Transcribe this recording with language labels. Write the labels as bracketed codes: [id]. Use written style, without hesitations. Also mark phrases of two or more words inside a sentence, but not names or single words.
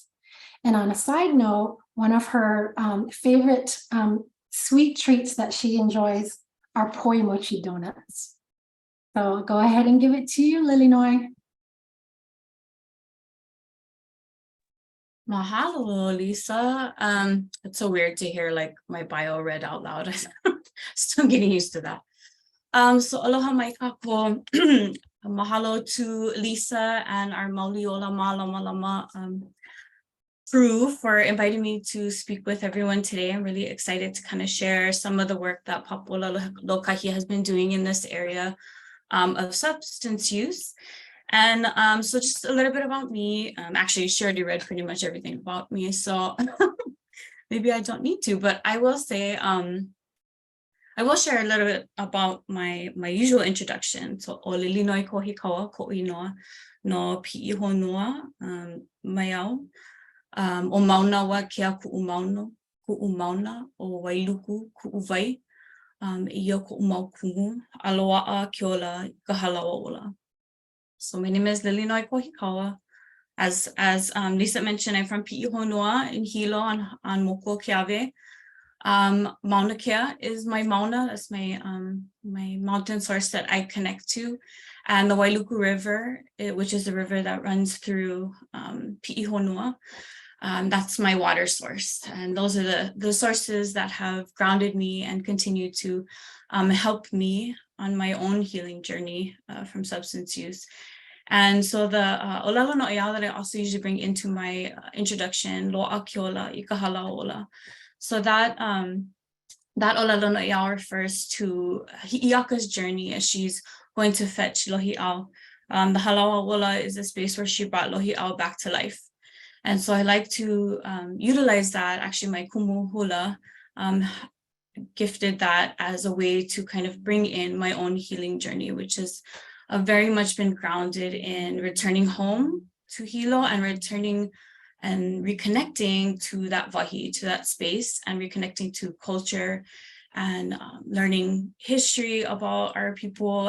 [en] And on a side note, one of her favorite sweet treats that she enjoys are poi mochi donuts. So I'll go ahead and give it to you, Lilinoe. Mahalo, Lisa. It's so weird to hear like my bio read out loud. Still getting used to that. [haw] So aloha mai kako. [en] Mahalo to Lisa and our Mauliola Lama crew for inviting me to speak with everyone today. I'm really excited to kind of share some of the work that Papola Lokahi has been doing in this area of substance use. And so just a little bit about me. Actually, she already read pretty much everything about me, so maybe I don't need to, but I will say, I will share a little bit about my usual introduction. So, [haw] o Lilinoe Kauahikaua, ko'inoa, no pi'i honua, maiau, o mauna wa kia ku'u mauna, o wailuku ku'u wai, ia ku'u mau kumu, aloa'a kiola ka halawa ola. [en] So my name is Lilinoe Kauahikaua. As Lisa mentioned, I'm from Pi'i Honua in Hilo on Mokuo Keawe. Mauna Kea is my mauna. That's my my mountain source that I connect to, and the Wailuku River, which is the river that runs through Pi'i Honua. That's my water source, and those are the sources that have grounded me and continue to help me on my own healing journey from substance use. And so the [haw] olelo no ia [en] that I also usually bring into my introduction, [haw] lo'a kiola i ka halaola. [en] So that that [haw] olelo no ia [en] refers to Hi'iaka's journey as she's going to fetch Lohi'au. The halaola is a space where she brought Lohi'au back to life. And so I like to utilize that. Actually, my [haw] kumu hula [en] gifted that as a way to kind of bring in my own healing journey, which has very much been grounded in returning home to Hilo and returning and reconnecting to that wahi, to that space, and reconnecting to culture and learning history about our people.